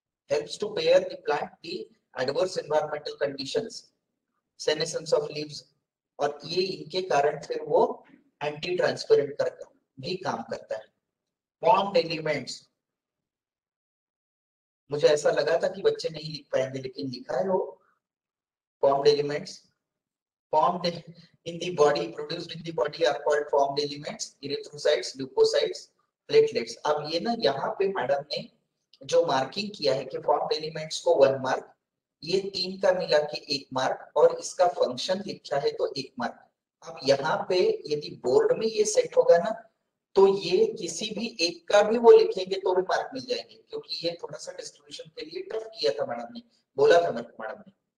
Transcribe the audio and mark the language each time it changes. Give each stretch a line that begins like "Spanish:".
English: helps to bear the plant the adverse environmental conditions, senescence of leaves,
Hindi: और ये इनके कारण फिर वो एंटी ट्रांसपेरेंट करता भी काम करता है। फॉर्म्ड एलिमेंट्स, मुझे ऐसा लगा था कि बच्चे नहीं लिख पाएंगे लेकिन लिखा है वो।
English: Formed elements formed in the body, produced in the body are called formed elements, erythrocytes, leukocytes, platelets।
Hindi: अब ये ना यहाँ पे मैडम ने जो मार्किंग किया है कि फॉर्म्ड एलिमेंट्स को 1 मार्क, ये 3 का मिला के 1 मार्क, और इसका फंक्शन लिखा है तो 1 मार्क। अब यहाँ पे यदि बोर्ड में ये सेट होगा ना, तो ये किसी भी एक का भी वो लिखेंगे तो भी मार्क मिल जाएंगे, क्योंकि ये थोड़ा सा डिस्ट्रीब्यूशन के लिए टफ किया था मैडम ने, बोला था मैडम ने।